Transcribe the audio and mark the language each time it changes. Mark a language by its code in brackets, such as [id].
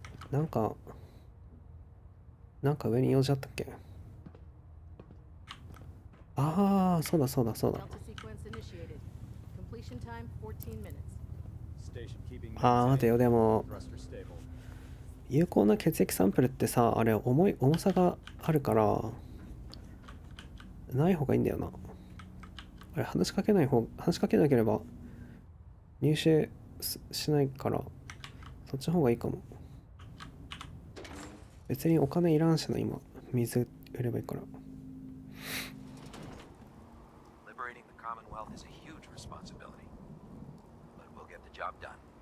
[ja] なんか上に用事あったっけ？ああ、そうだ。 [en] Delta sequence initiated. Completion time 14 minutes. Station keeping [ja] ああ、待てよ、でも [en] thruster stable. [ja] 有効な血液サンプルってさ、あれ重さがあるからない方がいいんだよな。あれ話しかけなければ入手しないからそっちの方がいいかも。別にお金いらんしな、今水売ればいいから。 [en] Liberating the Commonwealth is a huge responsibility, but we'll get the job done.